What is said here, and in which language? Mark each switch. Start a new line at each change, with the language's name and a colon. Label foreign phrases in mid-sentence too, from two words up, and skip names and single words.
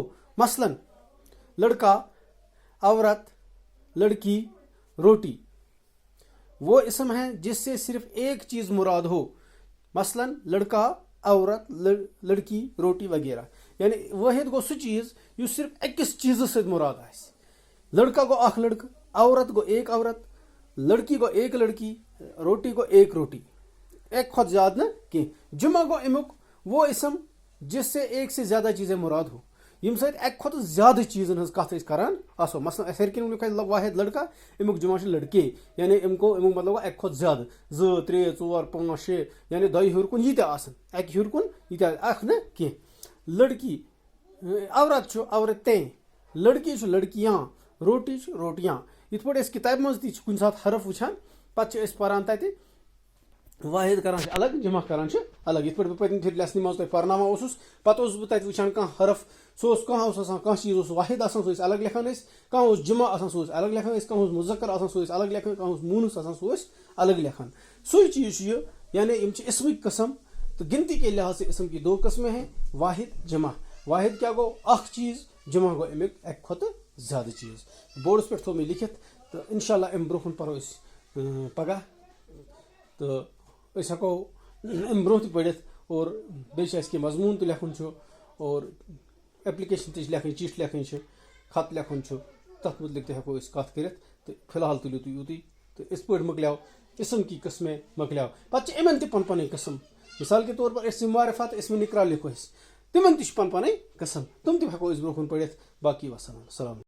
Urdu: مثلا لڑکا، عورت، لڑکی، روٹی. وہ اسم ہے جس سے صرف ایک چیز مراد ہو. مثلا لڑکا، عورت، لڑکی، روٹی وغیرہ.
Kashmiri: یعنی واحد گو سہ چیز یہ صرف اکس چیز
Urdu: سے مراد
Kashmiri: آس. لڑکا گو اخ لڑکہ، عورت گو
Urdu: ایک عورت،
Kashmiri: لڑکی گو
Urdu: ایک لڑکی،
Kashmiri: روٹی گو
Urdu: ایک روٹی. ایک خود زیادہ نہ کہ جمع
Kashmiri: گو امیک
Urdu: وہ اسم جس سے ایک سے زیادہ چیزیں مراد ہو.
Kashmiri: یم سۭتۍ ایک کھۄتہٕ زیادٕ چیزن ہٕنٛز کتھ أسۍ کران آسو. مثلاً اَسہِ ہیٚرِ کِنۍ لیکھو واحد لڑکا، امیُک جمع چھُ لڑکے. یعنی امیُک مطلب گوٚو اَکہِ کھۄتہٕ زیادٕ 2 3 4 5 6 یعنی دۄیہِ ہیوٚر کُن ییٖتیٛاہ آسان. اَکہِ ہیوٚر کُن ییٖتیٛاہ اکھ نہٕ کینٛہہ. لڑکی عورت چھُ عورتیں، لڑکی چھُ لڑکیاں، روٹی چھُ روٹیاں. یِتھ پٲٹھۍ أسۍ کِتابہِ منٛز تہِ چھِ کُنہِ ساتہٕ حرف وٕچھان پتہٕ چھِ أسۍ پران تتہِ واحد کران چھِ الگ جمع کران چھِ الگ. یِتھ پٲٹھۍ بہٕ پٔتمہِ پھِرِ لیسنہِ منٛز تۄہہِ پرناوان اوسُس پتہٕ اوسُس بہٕ تتہِ وٕچھان کانٛہہ حرف سُہ اوس کانٛہہ اوس آسان کانٛہہ چیٖز اوس واحد آسان سُہ ٲسۍ الگ لیکھان أسۍ. کانٛہہ اوس جمع آسان سُہ ٲسۍ الگ لیکھان أسۍ. کانٛہہ اوس مذکر آسان سُہ ٲسۍ الگ لیکھان. کانٛہہ اوس مونس آسان سُہ ٲسۍ الگ لیکھان. سُے چیٖز چھُ یہِ یعنی یِم چھِ اسمٕکۍ قسم.
Urdu: تو گنتی کے لحاظ سے اسم کی دو قسمیں ہیں، واحد جمع.
Kashmiri: واحد کیا گو؟ اخ چیز. جمع گو امیک ایک کھۄتہٕ زیادٕ چیز. بورڈس پٮ۪ٹھ تھوٚو مےٚ لیکھِتھ تہٕ انشاء اللہ امہِ برونٛہہ کُن پرو أسۍ پگاہ تہٕ أسۍ ہٮ۪کو امہِ برونٛہہ تہِ پٔرِتھ. اور بیٚیہِ چھِ اَسہِ کینٛہہ مضموٗن تہِ لیکھُن چھُ اور ایپلِکیشن تہِ چھِ لیکھٕنۍ، چِٹھۍ لیکھٕنۍ چھِ، خط لیکھُن چھُ. تتھ متعلق تہِ ہٮ۪کو أسۍ کتھ کٔرِتھ. تہٕ فی الحال تُلِو تُہۍ یوٗتُے. تہٕ یِتھ پٲٹھۍ مۄکلیو
Urdu: اسم کی قسمیں
Kashmiri: مۄکلیو. پتہٕ چھِ یِمن تہِ پن پنٕنۍ قسم.
Urdu: مثال کے طور پر اسم معرفت، اسم نکرا
Kashmiri: لیکھو أسۍ، تِمن تہِ چھِ پن پنٕنۍ قسم. تِم تہِ ہٮ۪کو أسۍ برونٛہہ کُن پٔرِتھ. باقی وسلام. السلام.